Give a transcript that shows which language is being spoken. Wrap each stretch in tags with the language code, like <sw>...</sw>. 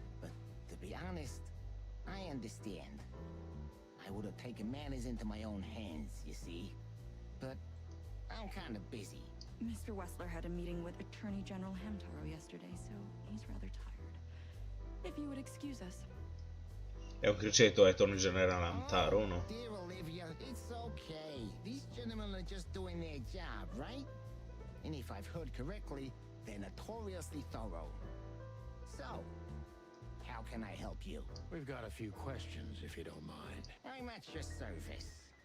<en>But to be honest, I understand. I would have taken matters into my own hands, you see. But I'm kind of busy. Mr. Wessler had a meeting with Attorney General Hamtaro yesterday, so he's rather tired. If you would excuse us.</en> <it>È un criceto, Attorney General Hamtaro, no?</it> <en>Dear Olivia, it's okay. These gentlemen are just doing their job, right? And if I've heard correctly, they're notoriously thorough. So, how can I help you? We've got a few questions, if you don't mind. I'm at your service.</en>